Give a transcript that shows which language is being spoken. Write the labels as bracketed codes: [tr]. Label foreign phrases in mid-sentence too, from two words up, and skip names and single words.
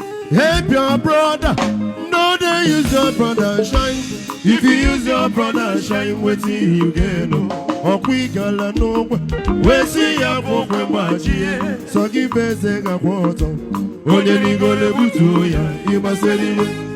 [pcm] Help your brother, no dey use your brother shine. If you use your brother shine, wetin you gain o? [ig] Ọkwa ịgala n'ogbe, wee sị ya bụ ogbe gbajie. Sọ gị bụ eze gakwa ọtọ, onye rigoro ebutuo ya, ịgbasiri iwe.